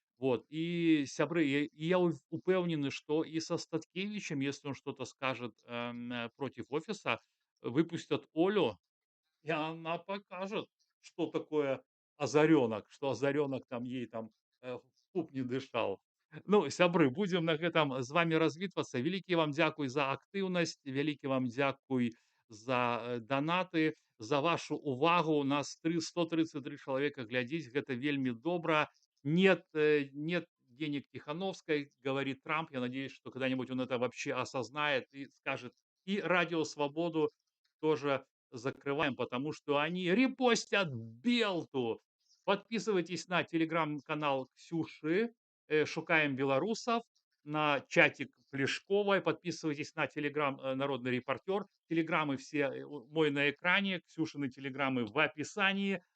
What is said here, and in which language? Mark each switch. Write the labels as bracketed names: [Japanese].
[Russian] Вот, и сябры, [Belarusian] і я упэўнены, што і са Статкевічем, [Russian] если он что-то скажет против офиса, выпустят Олю, и она покажет, что такое озаренок, что озаренок там ей там в пуп не дышал. [Belarusian] Ну, сябры, будем на гэтым з вами развітвацца. Вялікі вам дзякуй за актыўнасць, вялікі вам дзякуй за данаты, за вашу увагу. У нас 133 чалавека глядзіць, гэта вельмі добра. [Russian] Нет, нет денег Тихановской, говорит Трамп. Я надеюсь, что когда-нибудь он это вообще осознает и скажет. И Радио Свободу тоже закрываем, потому что они репостят Белту. Подписывайтесь на телеграм-канал Ксюши, шукаем белорусов, на чатик Плешковой, подписывайтесь на телеграм Народный репортер, телеграммы все мой на экране, Ксюшины телеграммы в описании.